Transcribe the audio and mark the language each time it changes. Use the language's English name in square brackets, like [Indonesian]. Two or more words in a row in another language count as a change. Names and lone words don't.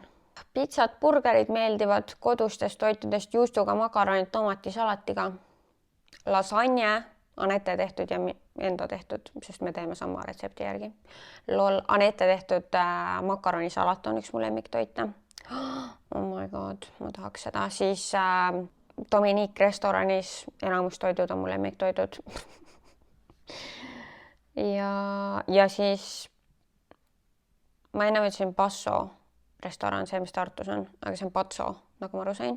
[Estonian] Pitsad, burgerid meeldivad kodustest toitudest juustuga, makaronid, tomatisalatiga. Lasagne, Anette tehtud ja enda tehtud, sest me teeme sama retsepti järgi. Anette tehtud makaronisalat on üks mu lemmiktoite. [English] Oh my God, [Estonian] ma tahaks seda. Siis Dominique restoranis enamus toidud on mu lemmiktoidud. ja siis ma enne ütlesin Passo restoran, see, mis Tartus on, aga see on Patso, nagu ma aru sain.